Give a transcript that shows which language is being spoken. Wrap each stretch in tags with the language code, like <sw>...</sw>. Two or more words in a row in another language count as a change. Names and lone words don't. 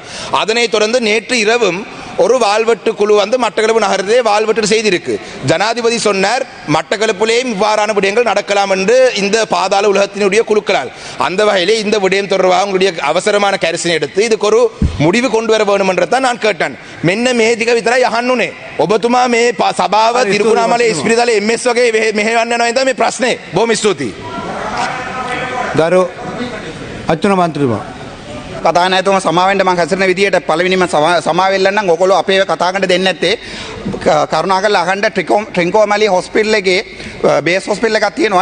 <ta>அதனைத் தொடர்ந்து நேற்று இரவும் ஒரு வாள்வெட்டு குழு வந்து மட்டக்களப்பு நகரத்திலே வாள்வெட்டு செய்திருக்கு. ஜனாதிபதி சொன்னார் மட்டக்களப்பிலேயும் இவ்வாறான விடயங்கள் நடக்கலாம் என்று இந்த பாதாள உலகத்தினுடைய குழுக்களால். அந்த வகையிலே இந்த விடயம் தொடர்பாக உங்களுடைய அவசரமான கரிசனை எடுத்து இதுக்கு ஒரு முடிவு கொண்டு வர வேண்டும் என்றதான் நான் கேட்டேன்.</ta> <si>මෙන්න මේ ටික විතරයි අහන්න උනේ. ඔබතුමා මේ සභාව තිරුකුණාමලේ ඉස්පිරිතාලේ MS වගේ මෙහෙවන්න යනවා නේද මේ ප්‍රශ්නේ. බොහොම ස්තුතියි. ගරු අච්චුන මන්ත්‍රීතුමා කතානායකතුමා සමාවෙන්න මම හැසිරෙන විදියට පළවෙනිම සමාවෙන්න නම් ඔයගොල්ලෝ අපේ කතා කරන්න දෙන්නේ නැත්තේ කරුණාකරලා අහන්න ට්‍රින්කෝමැලි හොස්පිටල් එකේ</si> <en>base hospital</en> <si>එකක් තියෙනවා.</si>